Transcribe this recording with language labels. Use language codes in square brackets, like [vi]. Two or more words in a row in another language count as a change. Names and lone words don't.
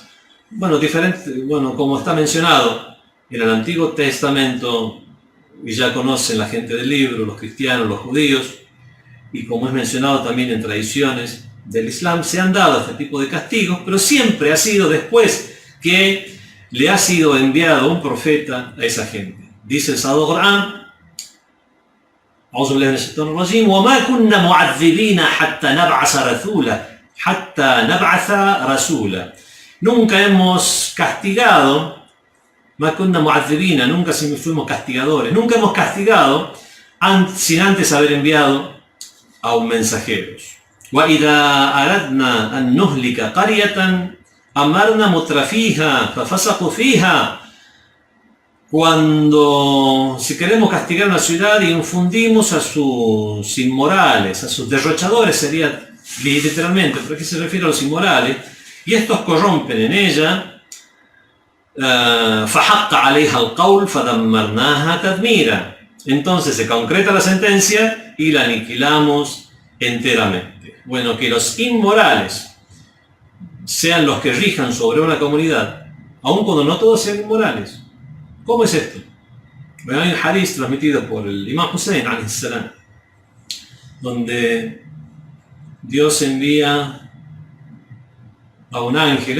[es] Bueno, como está mencionado en el Antiguo Testamento, y ya conocen la gente del libro, los cristianos, los judíos, y como es mencionado también en tradiciones del Islam, se han dado este tipo de castigos, pero siempre ha sido después que le ha sido enviado un profeta a esa gente. Dice el Sagrado Corán, [ar] أعوذ بالله من الشيطان الرجيم وما كنا معذبين حتى نبعث رسولا. [es] Nunca hemos castigado, [ar] ما كنا معذبين, [es] nunca fuimos castigadores, nunca hemos castigado sin antes haber enviado a un mensajero. [ar] وإذا أردنا أن نهلك قرية أمرنا مترفيها ففسقوا فيها. [es] Cuando, si queremos castigar una ciudad, infundimos a sus inmorales, a sus derrochadores, sería literalmente, pero ¿a qué se refiere a los inmorales? Y estos corrompen en ella. [ar] فَحَقَّ عَلَيْهَا الْقَوْلُ فَدَمَّرْنَاهَا تَدْمِيرًا. [es] Entonces se concreta la sentencia y la aniquilamos enteramente. Bueno, que los inmorales sean los que rijan sobre una comunidad, aun cuando no todos sean inmorales. ¿Cómo es esto? Bueno, hay un hadith transmitido por el Imam Hussein, [ar] عليه السلام, [es] donde Dios envía a un ángel.